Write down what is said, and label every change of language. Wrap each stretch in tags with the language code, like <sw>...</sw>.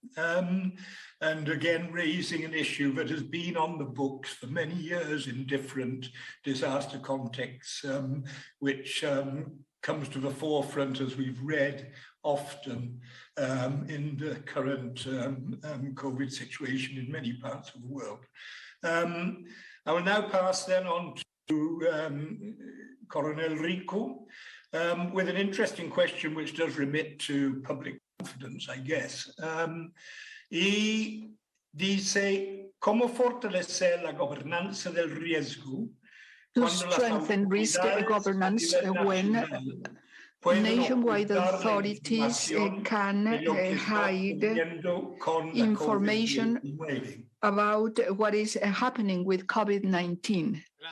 <en>And again, raising an issue that has been on the books for many years in different disaster contexts, which comes to the forefront as we've read often in the current COVID situation in many parts of the world. I will now pass then on to Coronel Rico, with an interesting question which does remit to public confidence, I guess.</en> <es>Y dice, ¿cómo fortalecer la gobernanza del riesgo?</es> <en>To strengthen risk governance when nationwide authorities can hide information about what is happening with COVID-19.</en>